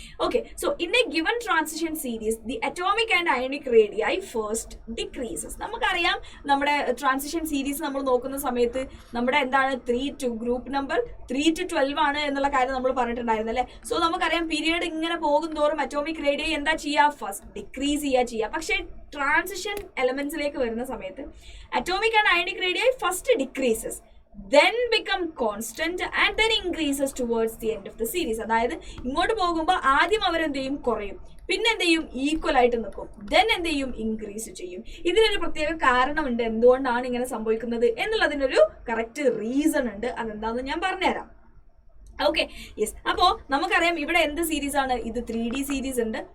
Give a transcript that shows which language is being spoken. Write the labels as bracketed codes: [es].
[en] Okay, so in a given transition series the atomic and ionic radii first decreases. [ml] നമുക്കറിയാം നമ്മുടെ transition series നമ്മൾ നോക്കുന്ന സമയത്ത് നമ്മുടെ എന്താണ്? 3 to ഗ്രൂപ്പ് നമ്പർ 3 to 12 ആണ് എന്നുള്ള കാര്യം നമ്മൾ പറഞ്ഞിട്ടുണ്ടായിരുന്നു അല്ലേ? സോ നമുക്കറിയാം പീരിയഡ് ഇങ്ങനെ പോകും തോറും അറ്റോമിക് റേഡിയൈ എന്താ ചെയ്യുക? ഫസ്റ്റ് ഡിക്രീസ് ചെയ്യുക. പക്ഷേ ട്രാൻസിഷൻ എലമെന്റ്സിലേക്ക് വരുന്ന സമയത്ത് [en] Atomic and ionic radii first decreases, then become constant and then increases towards the end of the series. [ml] അതായത് ഇങ്ങോട്ട് പോകുമ്പോൾ ആദ്യം അവരെന്ത് ചെയ്യും? കുറയും. പിന്നെ എന്ത് ചെയ്യും? ഈക്വൽ ആയിട്ട് നിൽക്കും. ദെൻ എന്ത് ചെയ്യും? ഇൻക്രീസ് ചെയ്യും. ഇതിനൊരു പ്രത്യേക കാരണമുണ്ട് എന്തുകൊണ്ടാണ് ഇങ്ങനെ സംഭവിക്കുന്നത് എന്നുള്ളതിനൊരു കറക്റ്റ് റീസൺ ഉണ്ട്. അതെന്താണെന്ന് ഞാൻ പറഞ്ഞുതരാം. Okay, yes. അപ്പോൾ നമുക്കറിയാം ഇവിടെ എന്ത് സീരീസ് ആണ് ഇത്? 3D സീരീസ് ഉണ്ട്,